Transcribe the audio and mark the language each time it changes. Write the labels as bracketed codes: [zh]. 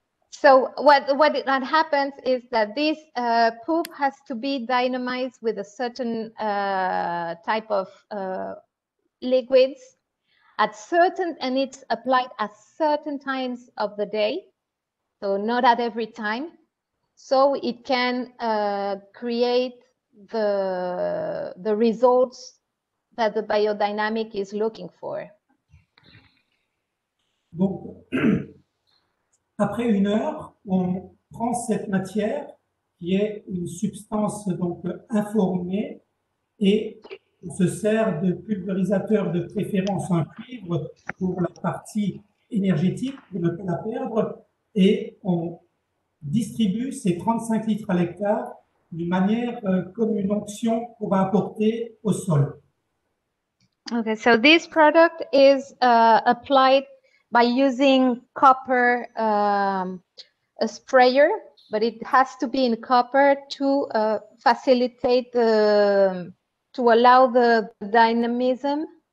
[en] So what happens is that this poop has to be dynamized with a certain type of liquids and it's applied at certain times of the day, so not at every time, so it can create the results that the biodynamic is looking for. [fr] Donc, après 1 heure, on prend cette matière qui est une substance donc informée et on se sert de pulvérisateur de préférence en cuivre pour la partie énergétique pour ne pas la perdre et on distribue ces 35 litres à l'hectare d'une manière comme une onction qu'on va apporter au sol. [en] Okay, so this product is applied by using copper, a sprayer, but it has to be in copper to facilitate to allow the dynamism.